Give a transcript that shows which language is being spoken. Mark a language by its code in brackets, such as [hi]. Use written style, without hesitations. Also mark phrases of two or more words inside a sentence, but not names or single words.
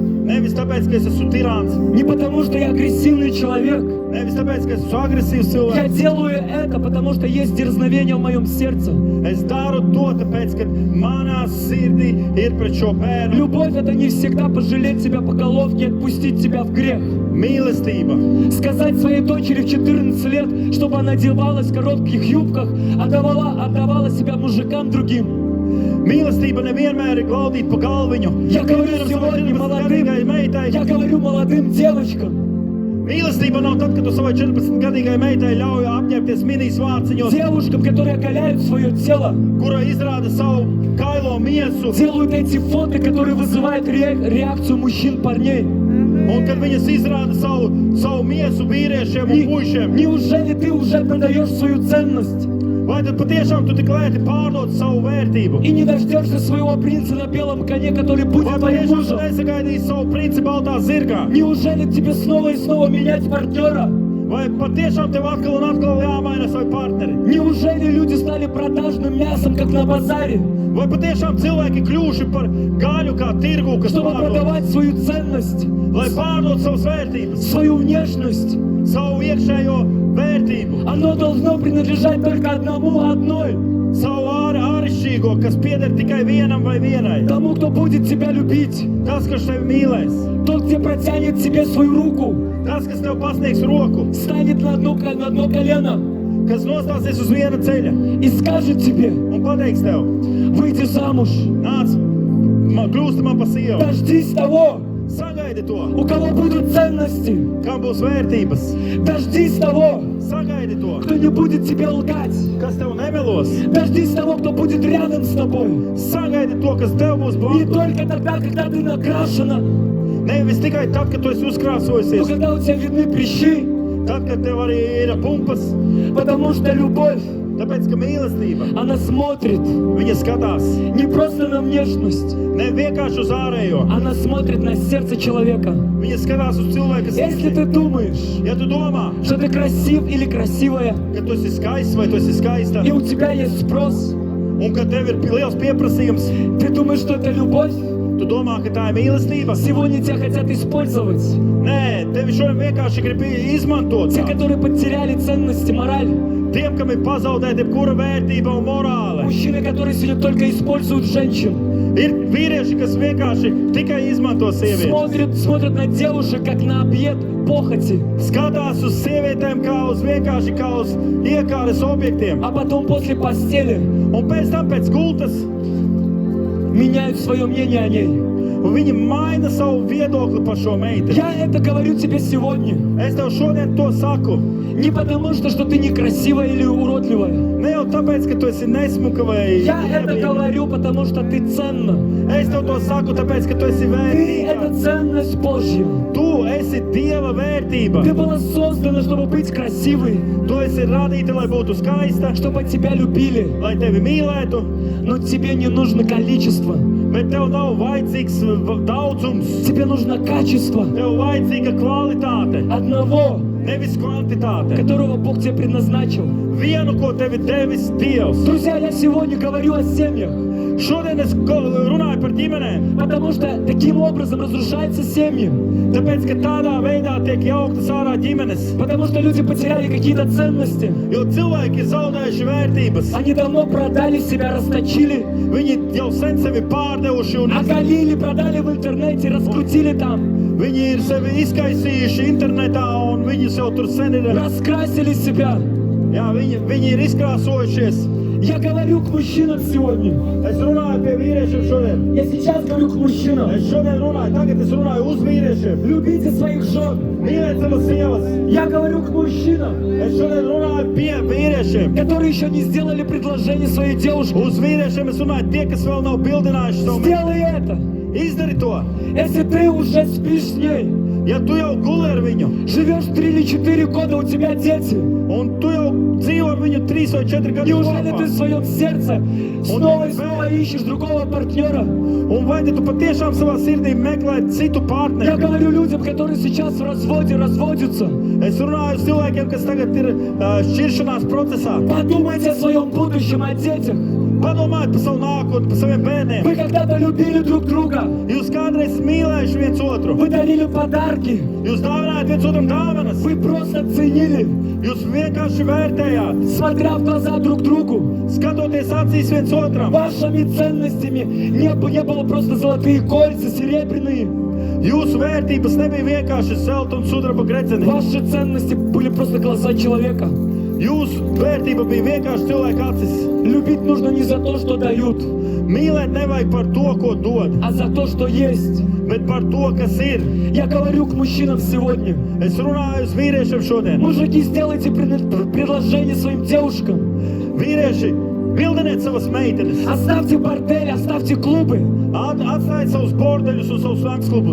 [lv] Nevis tāpēc, ka es esmu tirāns. [ru] Не потому, что я агрессивный человек. [lv] Nevis tāpēc, ka es esmu agresīvs [ru] Я [lv] cilvēks. [ru] делаю это, потому что есть дерзновение в моем сердце. [lv] Es daru to, tāpēc, ka manā sirdī ir pret šo bērnu [ru] Любовь — это не всегда пожалеть тебя по головке и отпустить тебя в грех. [lv] mīlestība. [ru] Сказать своей дочери в 14 лет, чтобы она одевалась в коротких юбках, отдавала себя мужикам другим. [lv] Mīlestība nevienmēr ir glaudīta pa galviņu. [ru] Я говорю [lv] Piemēram, savai [ru] сегодня [lv] 14-gadīgai meitai. [ru] я говорю молодым девочкам. [lv] Mīlestība nav tad, kad tu savai 14-gadīgai meitai ļauj apņemties mini svārciņos, [ru] Девушкам, которые оголяют свое тело, [lv] kura izrāda savu kailo miesu. [ru] делают эти фото, которые вызывают реакцию мужчин, парней. [lv] Un kad viņas izrāda savu miesu vīriešiem un puišiem. [ru] Неужели ты уже продаешь свою ценность [lv] Vai tad patiešām tu tik lēti pārdod savu vērtību? [ru] и не дождешься своего принца на белом коне, который будет [lv] Vai [ru] твоим [lv] patiešām tu [ru] мужем? [lv] nesagaidīsi savu princi baltā zirgā? [ru] Неужели тебе снова и снова менять партнера? [lv] Vai patiešām tev atkal un atkal jāmaina savu partneri? [ru] Неужели люди стали продажным мясом, как на базаре, [lv] Vai patiešām cilvēki kļuvuši par gaļu kā tirgu, kas [ru] чтобы [lv] pārdod, [ru] продавать свою ценность, [lv] lai pārdod savas vērtības, [ru] свою внешность? [lv] savu iekšējo vērtību, [ru] Оно должно принадлежать только одной. [lv] savu āršķirīgo, kas pieder tikai vienam vai vienai. [ru] Тому, кто будет тебя любить. [lv] Tas, kas tevi mīlēs, [ru] Тот, кто протянет тебе свою руку, [lv] tas, kas tev pasniegs roku, [ru] станет на одно колено [lv] kas nostāsies uz viena ceļa [ru] и скажет тебе: [lv] un pateiks tev, [ru] выйди замуж. [lv] nāc, kļūsti man pa sievu. [ru] Дождись того, [lv] Sagaidi to, [ru] у кого будут ценности. [lv] kam būs vērtības. [ru] Дождись того, [lv] Sagaidi to, [ru] кто не будет тебе лгать. [lv] kas tev nemelos. [ru] Дождись того, кто будет рядом с тобой. [lv] Sagaidi to, kas tev būs [ru] Не [lv] blakus. [ru] только тогда, когда ты накрашена, [lv] Nevis tikai tad, kad tu esi [ru] но [lv] uzkrāsojusies, [ru] когда у тебя видны прыщи. [lv] tad, kad tev arī ir pumpas. [ru] Потому что любовь, [lv] Tāpēc, ka mīlestība, [ru] она смотрит [lv] viņa skatās [ru] не просто на внешность, [lv] ne vienkārši uz ārējo, [ru] она смотрит на сердце человека. [lv] viņa skatās uz cilvēka [ru] Если [lv] sirdi. [ru] ты думаешь, [lv] Ja tu domā, [ru] что ты красив или красивая, [lv] ka tu esi skaists vai tu esi skaista, [ru] и у тебя есть sпрос, [lv] un ka tev ir liels pieprasījums, [ru] ты думаешь, что это любовь? [lv] tu domā, ka tā ir mīlestība. [ru] Сегодня тебя хотят использовать. [lv] Nē, tevi šodien vienkārši grib izmantot. [ru] Те, которые потеряли ценности, мораль. [lv] Tiem, kam ir pazaudēta jebkura vērtība un morāle. [ru] Мужчины, которые сегодня только используют женщин. [lv] Ir vīrieši, kas vienkārši tikai izmanto sievietes. [ru] Смотрят на девушек, как на объект похоти. [lv] Skatās uz sievietēm kā uz vienkārši kā uz iekāres objektiem. [ru] А потом после постели [lv] Un pēc tam pēc gultas [ru] меняют свое мнение о ней. [lv] viņi maina savu viedokli par šo meiteni. [ru] Я это говорю тебе сегодня. [lv] Es tev šodien to saku. [ru] Не потому, что ты некрасивая или уродливая. [lv] Ne jau tāpēc, ka tu esi nesmuka vai... [ru] Я это говорю, потому что ты ценна. [lv] Es tev to saku tāpēc, ka tu esi [ru] Ты — это [lv] vērtība. [ru] ценность Божья. [lv] Tu esi Dieva vērtība. [ru] Ты была создана, чтобы быть красивой, [lv] Tu esi radīta, lai būtu skaista, [ru] чтобы тебя любили. [lv] lai tevi mīlētu, [ru] Но тебе не нужно количество. [lv] bet tev nav vajadzīgs daudzums. [ru] Тебе нужно качество [lv] Tev vajadzīga kvalitāte, [ru] одного, [lv] nevis kvantitāte. [ru] которого Бог тебе предназначил. [lv] Vienu, ko tevi devis Dievs. [ru] Друзья, я сегодня говорю о семьях, [lv] Šodien es runāju par ģimenēm, [ru] потому что таким образом разрушаются семьи. [lv] tāpēc, ka tādā veidā tiek jauktas ārā ģimenes. [ru] Потому что люди потеряли какие-то ценности. [lv] Jo cilvēki ir zaudējuši vērtības. [ru] Они давно продали себя, расточили, [lv] Viņi jau sen sevi pārdevuši un [ru] оголили, продали в интернете, раскрутили там, [lv] viņi ir sevi izkaisījuši internetā un viņi jau tur sen ir, [ru] раскрасили себя. [lv] jā, viņi ir izkrāsojušies. [ru] Я говорю к мужчинам сегодня. [lv] Es runāju pie vīriešiem šodien. [ru] Я сейчас говорю к мужчинам. [lv] Es šodien runāju, tagad es runāju uz vīriešiem. [ru] Любите своих жен. [lv] Mīliet savas sievas. [ru] Я говорю к мужчинам, [lv] Es šodien runāju pie vīriešiem. [ru] которые еще не сделали предложение своей девушке. [lv] Uz vīriešiem es runāju tie, kas vēl nav bildinājuši savu. [ru] Сделай это. [lv] Izdari to. [ru] Если ты уже спишь с ней, [lv] Ja tu jau guli ar viņu [ru] живешь 3 или 4 года, у тебя дети. [lv] un tu jau dzīvo ar viņu 3 vai 4 gadus [ru] Неужели ты в [lv] kopā. [ru] своем сердце снова и снова ищешь другого партнера? [lv] Un vai tu patiešām savā sirdī meklē citu [ru] Я [lv] partneri? [ru] говорю людям, которые сейчас в разводе, разводятся. [lv] Es runāju uz cilvēkiem, kas tagad ir šķiršanās procesā. [ru] Подумайте о своем будущем, о детях. [lv] Padomājiet par savu nākotni, par saviem bērniem. [ru] Вы когда-то любили друг друга. [lv] Jūs kādreiz mīlējuši viens otru. [ru] Вы дарили подарки. [lv] Jūs dāvinājāt viens otram dāvanas. [ru] Вы просто ценили, [lv] Jūs vienkārši vērtējāt, [ru] смотря в глаза друг другу. [lv] skatoties acīs viens otram. [ru] Вашими ценностями не было просто золотые кольца, серебряные. [lv] Jūsu vērtības nebija vienkārši zelta un sudraba gredzeni. [ru] Ваши ценности были просто глаза человека. [lv] Jūsu vērtība bija vienkārši cilvēka acis. [ru] Любить нужно не за то, что дают, [lv] Mīlēt nevajag par to, ko dod, [ru] а за то, что есть. [lv] bet par to, kas ir. [ru] Я говорю к мужчинам сегодня. [lv] Es runāju uz vīriešiem šodien. [ru] Mужики, сделайте предложение своим девушкам. [lv] Vīrieši, bildiniet savas meitenes. [ru] Оставьте бордели, оставьте клубы. [lv] Atstājiet savus bordeļus un savus naktsklubus.